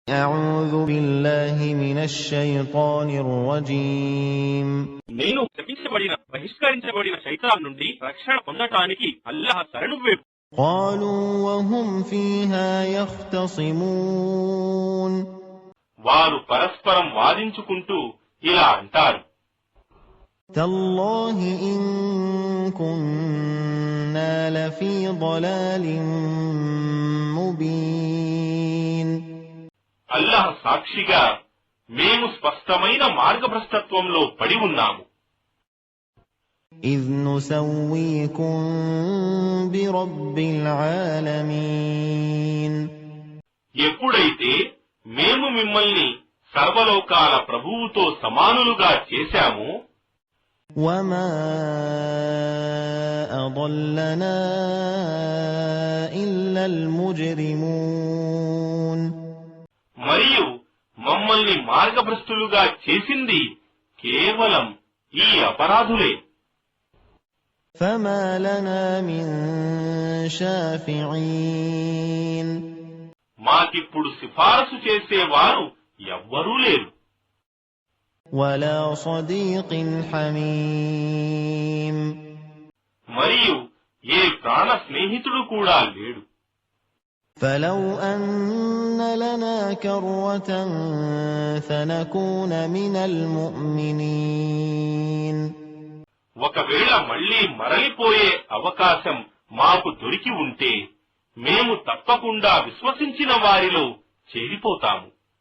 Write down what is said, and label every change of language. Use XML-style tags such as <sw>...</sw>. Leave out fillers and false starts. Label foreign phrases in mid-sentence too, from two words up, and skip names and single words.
<ar>أعوذ بالله من الشيطان الرجيم</ar> <te>నేను శపించబడిన బహిష్కరించబడిన శైతాన్ నుండి రక్షణ పొందటానికి అల్లాహ్ శరణు వేడు.</te> <ar>قالوا وهم فيها يختصمون</ar> <te>వారు పరస్పరం వాదించుకుంటూ ఇలా అంటారు,</te> <ar>تالله إن كنا لفي ضلال مبين</ar> <te>అల్లాహ్ సాక్షిగా మేము స్పష్టమైన మార్గభ్రష్టత్వంలో పడి ఉన్నాము.</te> <ar>إذ نسويكم برب العالمين</ar> <te>ఎప్పుడైతే మేము మిమ్మల్ని సర్వలోకాల ప్రభువుతో సమానులుగా చేశాము,</te> <ar>وما أضلنا إلا المجرمون</ar> <te>మరియు మమ్మల్ని మార్గభ్రష్టులుగా చేసింది కేవలం ఈ అపరాధులే.</te> <ar>فما لنا من شافعين</ar> <te>మాకిప్పుడు సిఫారసు చేసేవారు ఎవ్వరూ లేరు,</te> <ar>ولا صديق حميم</ar> <te>మరియు ఏ ప్రాణ స్నేహితుడు కూడా లేడు.</te> <ar>فلو أن لنا كرة فنكون من المؤمنين</ar> <te>ఒకవేళ మళ్లీ మరలిపోయే అవకాశం మాకు దొరికి ఉంటే మేము తప్పకుండా విశ్వసించిన వారిలో చేరిపోతాము.</te>